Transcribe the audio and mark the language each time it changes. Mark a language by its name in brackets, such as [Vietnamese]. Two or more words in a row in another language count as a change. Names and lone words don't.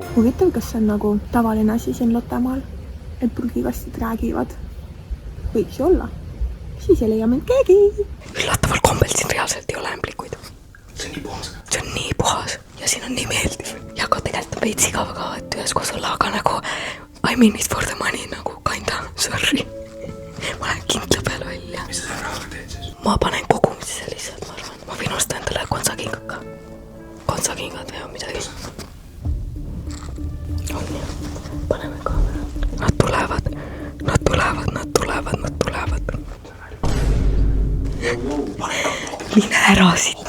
[Estonian] Huvitav, kas see on nagu tavaline asi siin Lottemaal, et prügikastid räägivad? Võiks ju olla. Siis ei leia mind keegi. Üllataval kombel siin reaalselt ei ole ämblikuid. See on nii puhas ja siin on nii meeldiv. Ja ka tegelikult on veits igav ka, et üheskoos olla, aga nagu [English] I mean it for the money [Estonian] nagu [English] kinda, sorry. [Estonian] Ma lähen kindla peale välja. Mis sa rahaga teed siis? Ma panen kogumisesse lihtsalt, ma arvan. Ma võin osta endale kontsakingad ka. Kontsakingad või on midagi. On jah. Paneme kaamera. Nad tulevad. Mine ära siit.